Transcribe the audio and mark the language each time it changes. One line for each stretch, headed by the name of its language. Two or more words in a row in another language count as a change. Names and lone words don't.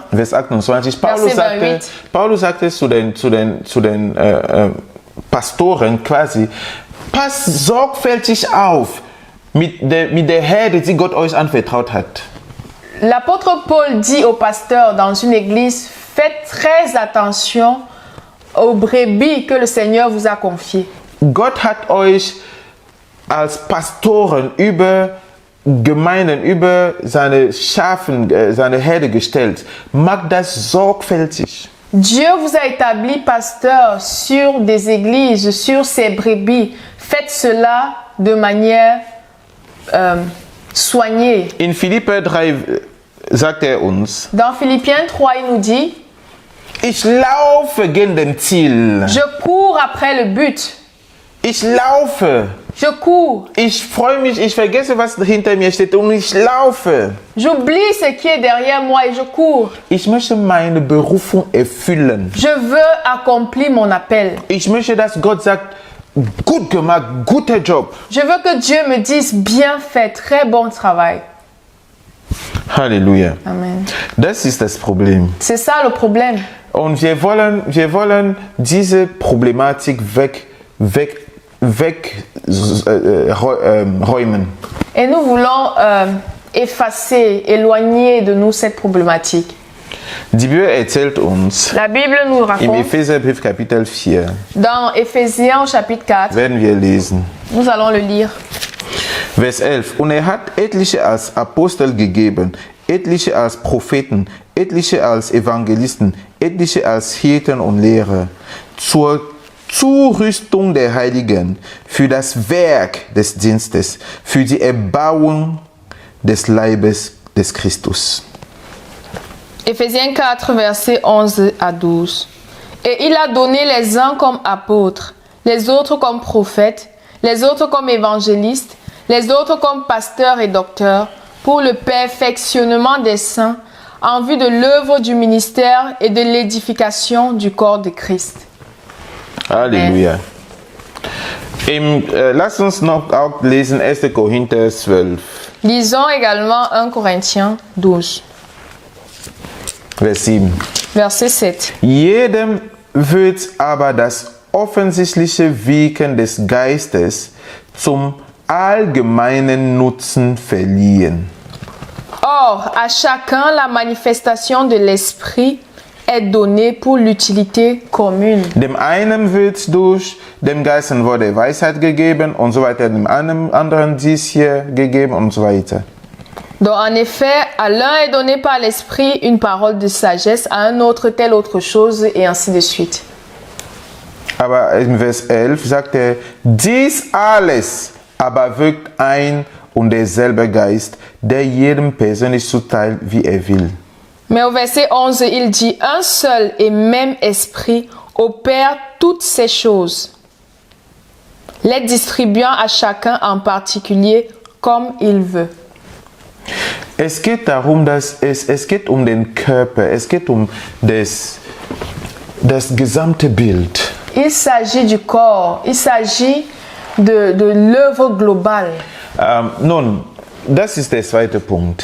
German: Vers 28,
French: Verset
German: Paulus sagte zu den Pastoren quasi, passt sorgfältig auf mit der Herde, die Gott euch anvertraut hat.
French: l'apôtre Paul dit aux pasteurs dans une église, faites très attention aux brebis que le Seigneur vous a confiées.
German: Gott hat euch als Pastoren über Gemeinden, über seine Schafen, seine Herde gestellt. Macht das sorgfältig.
French: Dieu vous a établi pasteur sur des églises, sur ses brebis. Faites cela de manière soignée.
German: In Philipper 3 sagt er uns,
French: Dans Philippiens 3, il nous dit,
German: ich laufe gegen den Ziel.
French: je cours après le but.
German: Ich laufe.
French: Je cours.
German: Ich freue mich, ich vergesse, was hinter mir steht und ich laufe.
French: J'oublie ce qui est derrière moi et je cours.
German: Ich möchte meine Berufung erfüllen.
French: Je veux accomplir mon appel.
German: Ich möchte, dass Gott sagt, gut gemacht, guter Job.
French: Je veux que Dieu me dise bien fait, très bon travail.
German: Halleluja.
French: Amen.
German: Das ist das Problem.
French: C'est ça le problème.
German: Und wir wollen diese Problematik räumen.
French: Et nous voulons effacer, éloigner de nous cette problématique.
German: Die Bibel erzählt uns,
French: La Bible nous
German: im
French: raconte,
German: Epheserbrief Kapitel 4,
French: dans Éphésiens chapitre 4,
German: werden wir lesen.
French: nous allons le lire.
German: Vers 11. Und er hat etliche als Apostel gegeben, etliche als Propheten, etliche als Evangelisten, etliche als Hirten und Lehrer, zur Zurüstung der Heiligen, für das Werk des Dienstes, für die Erbauung des Leibes des Christus.
French: Éphésiens 4, versets 11 à 12. Et il a donné les uns comme apôtres, les autres comme prophètes, les autres comme évangélistes, les autres comme pasteurs et docteurs, pour le perfectionnement des saints, en vue de l'œuvre du ministère et de l'édification du corps de Christ.
German: Halleluja. Lass uns noch auch lesen 1. Korinther 12,
French: Lisons également 1 Corinthiens 12,
German: Vers 7.
French: verset 7.
German: Jedem wird aber das offensichtliche Wirken des Geistes zum allgemeinen Nutzen verliehen.
French: Or, à chacun, la manifestation de l'Esprit est donnée pour l'utilité commune.
German: Dem einen wird durch den Geist ein Wort der Weisheit gegeben und so weiter, dem anderen dies hier gegeben und so weiter.
French: Donc, en effet, à l'un est donné par l'Esprit une parole de sagesse, à un autre telle autre chose, et ainsi de suite.
German: Aber im Vers 11 sagt er, dies alles aber wirkt ein und derselbe Geist, der jedem persönlich zuteil, wie er will.
French: Mais au verset 11, il dit, un seul et même Esprit opère toutes ces choses, les distribuant à chacun en particulier comme il veut.
German: Es geht darum, dass es geht um den Körper, es geht um das gesamte Bild.
French: Il s'agit du corps, il s'agit de l'œuvre globale.
German: Nun, das ist der zweite Punkt.